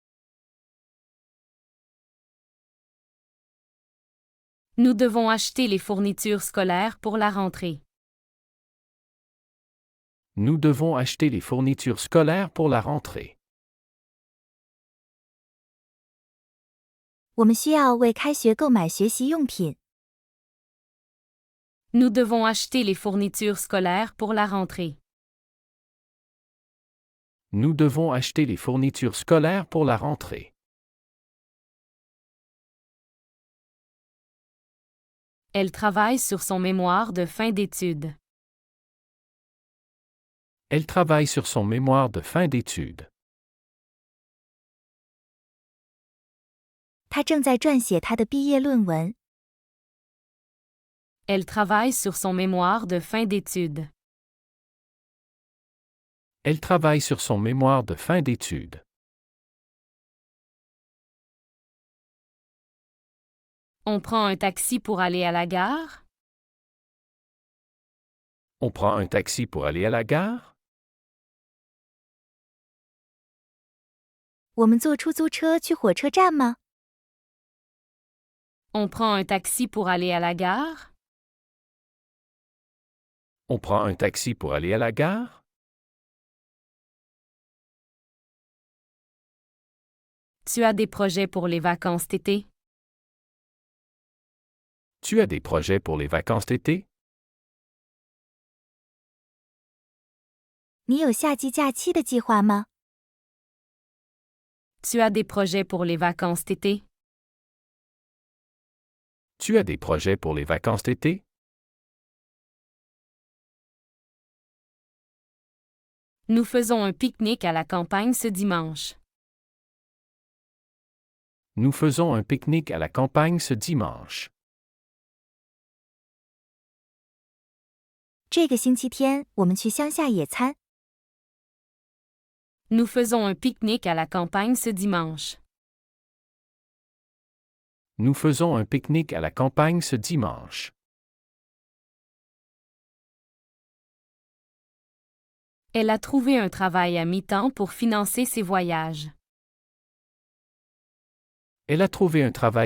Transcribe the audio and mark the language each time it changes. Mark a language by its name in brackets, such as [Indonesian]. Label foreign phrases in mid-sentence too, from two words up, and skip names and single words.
[French] Nous devons acheter les fournitures scolaires pour la rentrée. Nous devons acheter les fournitures scolaires pour la rentrée. [Chinese] 我们需要为开学购买学习用品。 [French] Nous devons acheter les fournitures scolaires pour la rentrée. Nous devons acheter les fournitures scolaires pour la rentrée. Elle travaille sur son mémoire de fin d'études. Elle travaille sur son mémoire de fin d'études. [Chinese] 他正在撰写他的毕业论文。 [French] Elle travaille sur son mémoire de fin d'études. Elle travaille sur son mémoire de fin d'études. On prend un taxi pour aller à la gare? On prend un taxi pour aller à la gare? [Chinese] 我们坐出租车去火车站吗？ [French] On prend un taxi pour aller à la gare? On prend un taxi pour aller à la gare? Tu as des projets pour les vacances d'été? Tu as des projets pour les vacances d'été? [Chinese] 你有夏季假期的计划吗？ [French] Tu as des projets pour les vacances d'été? Tu as des projets pour les vacances d'été? Nous faisons un pique-nique à la campagne ce dimanche. Nous faisons un pique-nique à la campagne ce dimanche. [Chinese] 这个星期天我们去乡下野餐。 [French] Nous faisons un pique-nique à la campagne ce dimanche. Nous faisons un pique-nique à la campagne ce dimanche. Elle a trouvé un travail à mi-temps pour financer ses voyages. Elle a trouvé un travail à mi-temps pour financer ses voyages. [Chinese] 她找到了一份兼职工作来资助她的旅行。 [French] Elle a trouvé un travail à mi-temps pour financer ses voyages. Elle a trouvé un travail à mi-temps pour financer ses voyages. Elle a trouvé un travail à mi-temps pour financer ses voyages. Elle a trouvé un travail à mi-temps pour financer ses voyages.